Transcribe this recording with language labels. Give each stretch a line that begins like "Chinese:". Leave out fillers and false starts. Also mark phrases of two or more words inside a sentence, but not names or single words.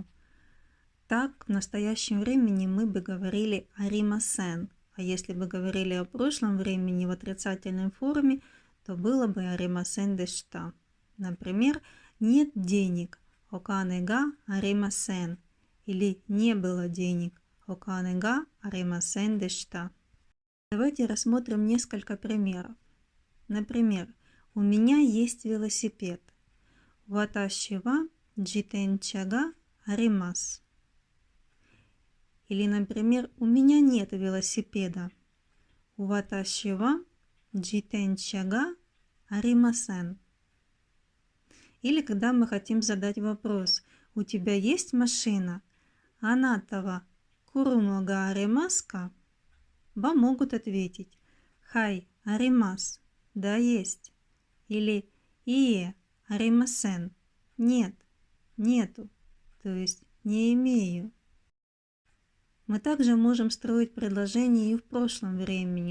Russian: Так, в настоящем времени мы бы говорили аримасен, а если бы говорили о прошлом времени в отрицательной форме, то было бы
Japanese: ありませんでした.
Russian: Например, нет денег,
Japanese: お金がありません,
Russian: или не было денег,
Japanese: お金がありませんでした.
Russian: Давайте рассмотрим несколько примеров. Например, у меня есть велосипед.
Japanese: 私は自転車があります.
Russian: Или, например, у меня нет велосипеда.
Japanese: 私は自転車がありません.
Russian: Или когда мы хотим задать вопрос: у тебя есть машина?
Japanese: あなたは車がありますか?
Russian: Вам могут ответить:
Japanese: はい、あります,
Russian: да есть. Или
Japanese: いいえ、ありません,
Russian: нет, нету, то есть не имею. Мы также можем строить предложения и в прошлом времени.